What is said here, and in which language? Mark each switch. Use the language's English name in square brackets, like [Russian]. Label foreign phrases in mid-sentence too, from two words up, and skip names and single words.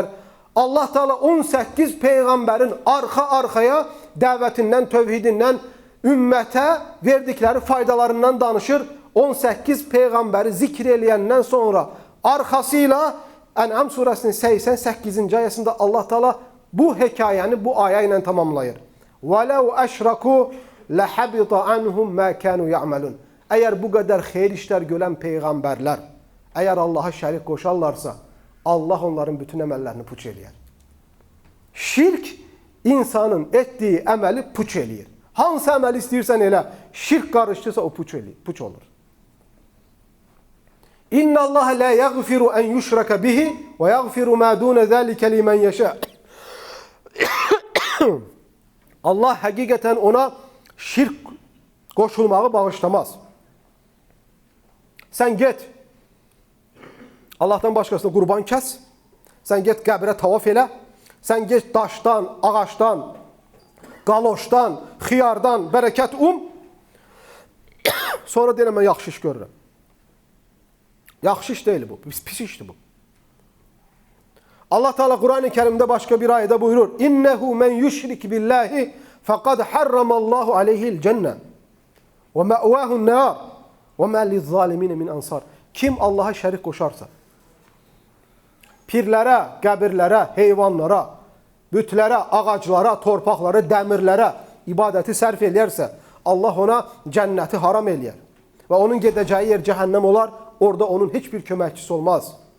[Azerbaijani] Allah Teala 18 peyğəmbərin arxa-arxaya dəvətindən, tövhidindən, ümmətə verdikləri faydalarından danışır. 18 peyğəmbəri zikr eləyəndən sonra arxasıyla Ən'am surəsinin 88-ci ayəsində Allah Teala bu hekayəni bu aya ilə tamamlayır. [Arabic] وَلَوْ أَشْرَكُوا لَحَبِطَ عَنْهُمْ مَا كَانُوا يَعْمَلُونَ. [Azerbaijani] Əgər bu qədər xeyir işlər görən peyğəmbərlər, əgər Allaha şərik qoşarlarsa, Allah onların bütün əməllərini puç eləyər. Şirk insanın etdiyi əməli puç eləyir. Hansı əməli istəyirsən elə, şirk qarışdırsa o puç olur. [Arabic] إن الله لا يغفر أن يشرك به ويغفر ما دون ذلك لمن يشاء. [Azerbaijani] Allah həqiqətən ona şirk qoşulmağı bağışlamaz. Sən get Allahdan başqasına qurban kəs, sən get qəbrə tavaf elə, sən get daşdan, ağaçdan, qaloşdan, xiyardan bərəkət sonra deyirəm mən yaxşı iş görürəm. Yaxşı iş deyil bu, pis işdir bu. [Turkish] Allah Teala Quran-ı Kerim'de başka bir ayette buyurur. [Arabic] إنه من يشرك بالله فقد حرم الله عليه الجنة ومأواه النار وما للظالمين من أنصار. [Azerbaijani] Kim Allah'a şərik qoşarsa, pirlərə, qəbirlərə, heyvanlara, bütlərə, ağaclara, torpaqlara, dəmirlərə ibadəti sərf eləyərsə, Allah ona cənnəti haram eləyər. Və onun gedəcəyi yer cəhənnəm olar, orada onun heç bir köməkçisi olmaz.